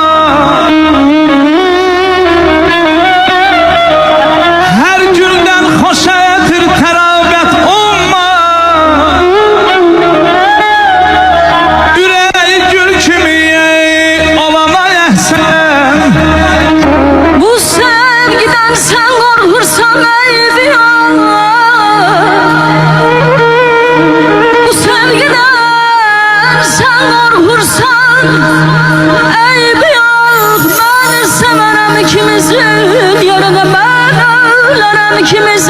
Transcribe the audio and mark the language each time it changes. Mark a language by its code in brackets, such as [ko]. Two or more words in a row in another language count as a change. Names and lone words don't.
[az] Hər güldən xoşa ətir tərabət umma Ürəyi gül kimi olana əhsən [tr] Bu sevgiden sen korkursan eybi Bu sevgiden sen korkursan eybi yok Ben severem ikimizin yerine ben ölerim ikimiz